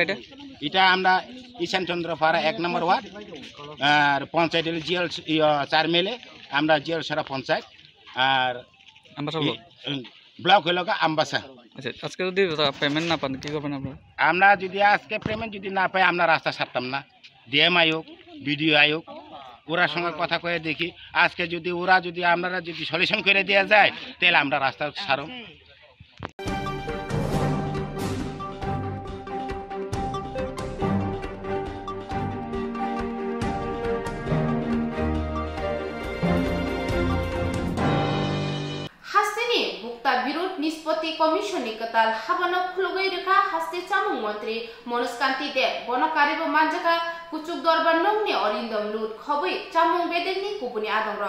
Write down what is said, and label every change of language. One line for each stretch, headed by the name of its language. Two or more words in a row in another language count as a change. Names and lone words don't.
Bangla: এটা আমরা ঈশান চন্দ্রপাড়া 1 নম্বর ওয়ার্ড আর পঞ্চায়েত জিএল 4 মেলে আমরা জিএল সারা পঞ্চায়েত আর ব্লক হলো আমবাসা আচ্ছা আজকে যদি পেমেন্ট না পান কি করবেন আপনারা আমরা যদি আজকে পেমেন্ট যদি না পাই আমরা রাস্তা ছাড়তাম না ডিএম আয়োগ বিডিও আয়োগ ওরার সঙ্গে কথা কয়ে দেখি আজকে যদি ওরা যদি আমরা যদি সলিউশন করে দেওয়া যায় তাহলে আমরা রাস্তা ছাড়ো
Kok Borok: हास्तेनि बुक्ता विरोध निष्पत्ति कमिशननि कताल हाबानो खुलगै रेखा हास्ते चामुं मन्त्री मनोज कान्ति देव बनकारिबो मानजाका कुचुक दरबार नंगनि अरिन्दम लुट खबै चामुं बेदेगनि गुबुनि आदंर